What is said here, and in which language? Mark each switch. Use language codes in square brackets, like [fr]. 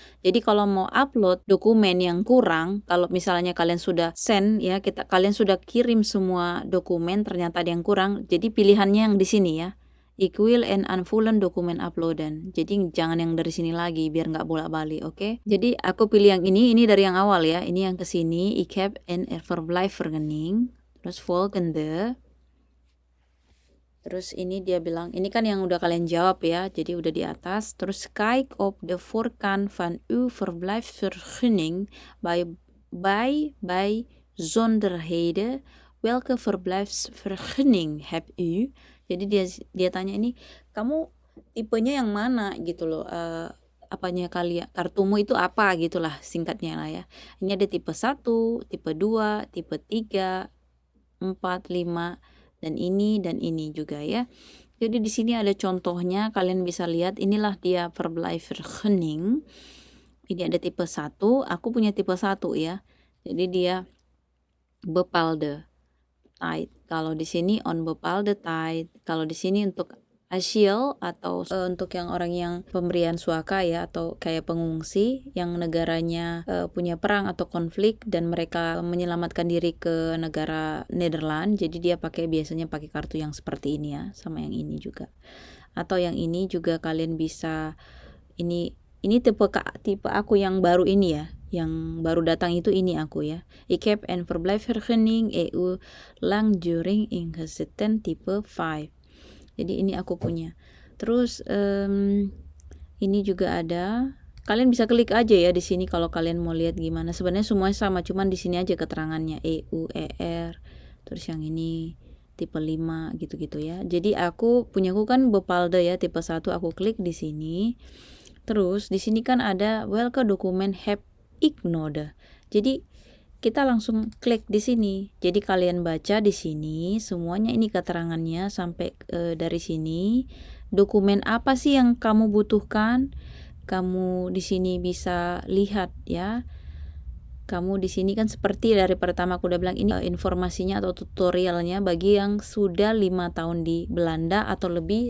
[id] Jadi kalau mau upload dokumen yang kurang, kalau misalnya kalian sudah send ya, kalian sudah kirim semua dokumen, ternyata ada yang kurang, jadi pilihannya yang di sini ya. Equal and unfullen dokumen uploadan. Jadi jangan yang dari sini lagi biar nggak bolak-balik, oke? Jadi aku pilih yang ini dari yang awal ya. Ini yang ke sini, [nl] ik heb een verblijfvergunning. [id] Terus volgende. Terus ini dia bilang, ini kan yang udah kalian jawab ya. Jadi udah di atas. [nl] Terus kijk op de voorkant van uw verblijfsvergunning bij bijzonderheden. Welke verblijfsvergunning heb u? [id] Jadi dia tanya ini, kamu tipenya yang mana gitu loh, apanya kalian, kartumu itu apa gitulah singkatnya lah ya. Ini ada tipe 1, tipe 2, tipe 3, 4, 5 dan ini juga ya. Jadi di sini ada contohnya, kalian bisa lihat inilah dia verblijfvergunning. Ini ada tipe 1, aku punya tipe 1 ya. Jadi dia bepaalde tijd. Kalau di sini onbepaalde tijd. Kalau di sini untuk asiel atau untuk yang orang yang pemberian suaka ya, atau kayak pengungsi yang negaranya punya perang atau konflik dan mereka menyelamatkan diri ke negara Nederland. Jadi dia biasanya pakai kartu yang seperti ini ya, sama yang ini juga. Atau yang ini juga kalian bisa, ini tipe aku yang baru ini ya, yang baru datang itu ini aku ya. [nl] Ik heb een verblijfsvergunning EU langdurig ingezeten type 5. [id] Jadi ini aku punya. Terus ini juga ada. Kalian bisa klik aja ya di sini kalau kalian mau lihat gimana. Sebenarnya semuanya sama, cuman di sini aja keterangannya EU, ER. Terus yang ini tipe 5 gitu-gitu ya. Jadi aku kan bepaalde ya, tipe 1, aku klik di sini. Terus di sini kan ada [nl] welke dokumen heb ik nodig. [id] Jadi kita langsung klik di sini. Jadi kalian baca di sini semuanya ini keterangannya sampai dari sini. Dokumen apa sih yang kamu butuhkan? Kamu di sini bisa lihat ya. Kamu di sini kan seperti dari pertama aku udah bilang, ini informasinya atau tutorialnya bagi yang sudah 5 tahun di Belanda atau lebih.